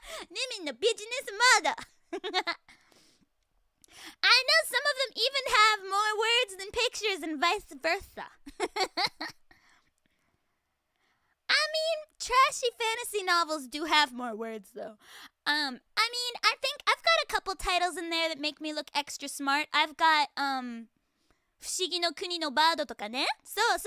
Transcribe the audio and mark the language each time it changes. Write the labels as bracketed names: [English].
[Japanese] Luminのビジネスモード。 [English] I know some of them even have more words than pictures and vice versa. I mean, trashy fantasy novels do have more words, though. I think I've got a couple titles in there that make me look extra smart. I've got, [Japanese] 不思議の国のバードとかね。そう。